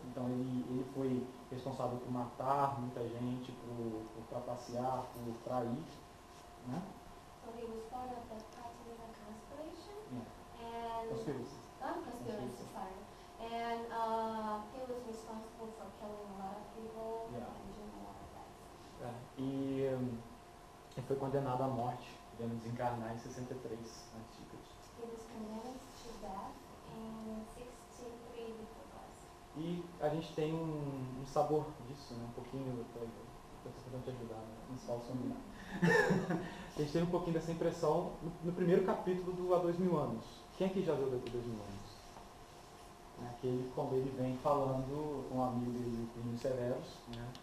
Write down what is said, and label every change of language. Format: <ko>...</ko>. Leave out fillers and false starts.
<pt>Então ele foi responsável por matar muita gente, por trapacear, por trair. Né?</pt> <en>So he was part of the Catilina conspiration, Yeah. and conspiracy, sorry. And he was responsible for killing a lot of people Yeah. and doing a lot of that.</en> <pt>E ele foi condenado à morte, podendo desencarnar em 63 a.C.</pt> <en>He was condemned to death in 63 before Christ.</en> <pt>E a gente tem um sabor disso, né? Um pouquinho, eu estou tentando te ajudar, né? Não só o som. A gente teve um pouquinho dessa impressão no primeiro capítulo do Há 2000 anos. Quem aqui já viu daqui 2000 anos? Aquele como ele vem falando com um amigo dele, Plínio Severus, né?</pt>